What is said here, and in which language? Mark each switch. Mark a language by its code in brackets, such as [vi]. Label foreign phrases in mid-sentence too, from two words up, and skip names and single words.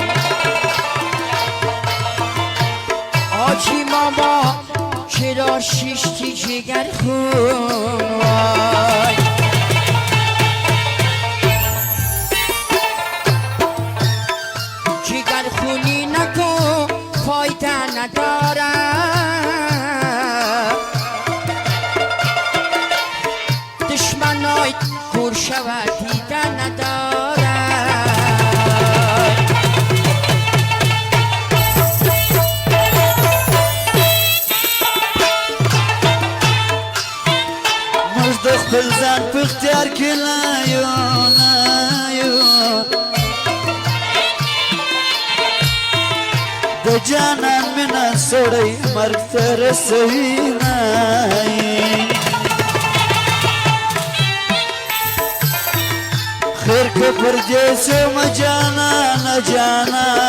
[fa] آجی ماما چرا شیشتی جگر خون وای جگر خونی نکن فایده نداره دشمنای کور شود دیده نداره [ps] خپل ځان په اختیار کې لایو د جانان مینه سړی مرګ ته رسوي خیر که پر دې سم جانانه